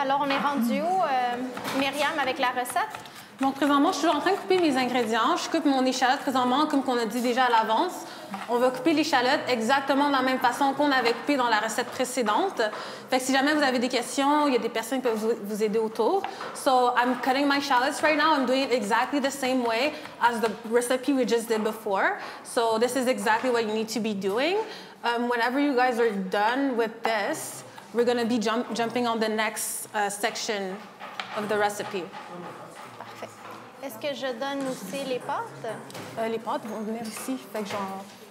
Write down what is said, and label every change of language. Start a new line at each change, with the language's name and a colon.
French: Alors, on est rendu où, Myriam, avec la recette? Donc, présentement, je suis en train de couper mes ingrédients. Je coupe mon échalote présentement, comme qu'on a dit déjà à l'avance. On va couper l'échalote exactement de la même façon qu'on avait coupé dans la recette précédente. Fait que si jamais vous avez des questions, il y a des personnes qui peuvent vous aider autour.
English: So, I'm cutting my shallots right now. I'm doing it exactly the same way as the recipe we just did before. So, this is exactly what you need to be doing. Whenever you guys are done with this, we're going to be jumping on the next section of the recipe.
French: Est-ce que je donne aussi les pâtes? Les pâtes vont venir ici, fait que genre...